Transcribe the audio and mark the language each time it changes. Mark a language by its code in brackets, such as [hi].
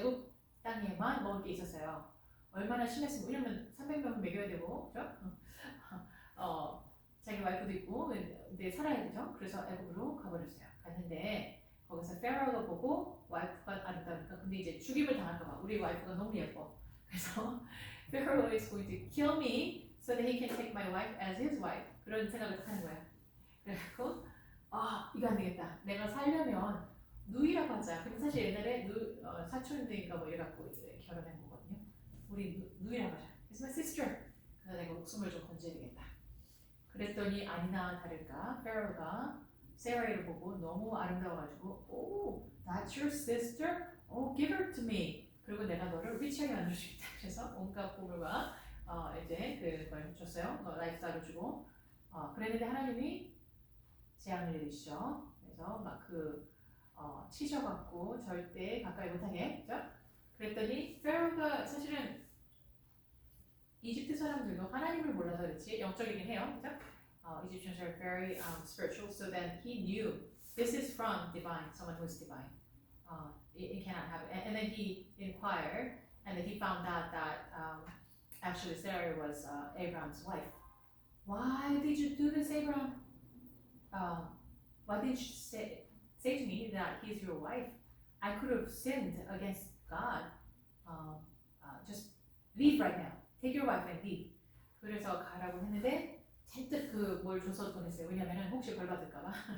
[ko] 애굽 땅에만 먹을 게 있었어요. 얼마나 심했으면 왜냐면 300명은 먹여야 되고 그죠? 자기 와이프도 있고 근데 살아야 되죠. 그래서 애굽으로 가버렸어요. 갔는데 거기서 페라오가 보고 와이프가 아름다우니까 근데 이제 죽임을 당할까봐 우리 와이프가 너무 예뻐. 그래서 [en] Pharaoh is going to kill me so that he can take my wife as his wife. [ko] 그런 생각을 하는 거야. 그래갖고 이거 안 되겠다. 내가 살려면 누이라고 하자. 근데 사실 옛날에 사촌들인가 뭐 이래갖고 이제 결혼한 거거든요. 우리 누이라고 하자. [en] It's my sister. [ko] 그래서 내가 목숨을 좀 건져야 되겠다. 그랬더니 아니나 다를까 페라오가 세라이를 보고 너무 아름다워가지고 [en] Oh, that's your sister? Oh, give her to me. [ko] 그리고 내가 너를 위치하게 만들어주겠다. 그래서 온갖 보물과 이제 그걸 줬어요. 라이프스타일을 주고 그랬는데 하나님이 재앙을 내리시죠. 그래서 막 치셔갖고 절대 가까이 못하게 그죠? 그랬더니 페라오가 사실은 이집트 사람들도 하나님을 몰라서 그렇지 영적이긴 해요. 그죠? [en] Egyptians are very spiritual, so then he knew this is from divine, someone who is divine. It cannot happen. And then he inquired, and then he found out that actually Sarah was Abraham's wife. Why did you do this, Abraham? Why didn't you say to me that he's your wife? I could have sinned against God. Just leave right now. Take your wife and leave. [ko] 그래서 가라고 했는데 잔뜩 뭘 줘서 보냈어요. 왜냐면은 혹시 벌 받을까봐.